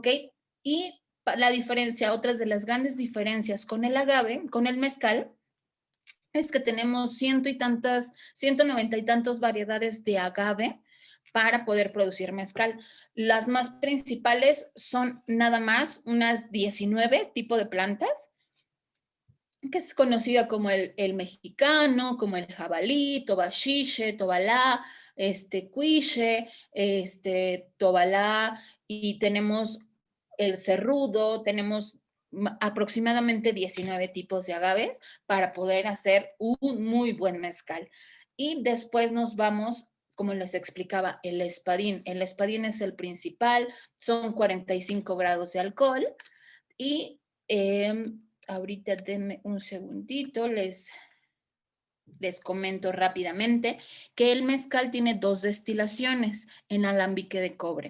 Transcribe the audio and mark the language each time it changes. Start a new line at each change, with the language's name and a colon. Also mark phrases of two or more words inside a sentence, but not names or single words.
Spanish: Y la diferencia, otras de las grandes diferencias con el agave, con el mezcal, es que tenemos 190 y tantas variedades de agave para poder producir mezcal. Las más principales son nada más unas 19 tipos de plantas, que es conocida como el mexicano, como el jabalí, tobachiche, tobalá, cuiche, tobalá, y tenemos el cerrudo, tenemos aproximadamente 19 tipos de agaves para poder hacer un muy buen mezcal. Y después nos vamos, como les explicaba, el espadín. El espadín es el principal, son 45 grados de alcohol y ahorita denme un segundito, les comento rápidamente que el mezcal tiene 2 destilaciones en alambique de cobre.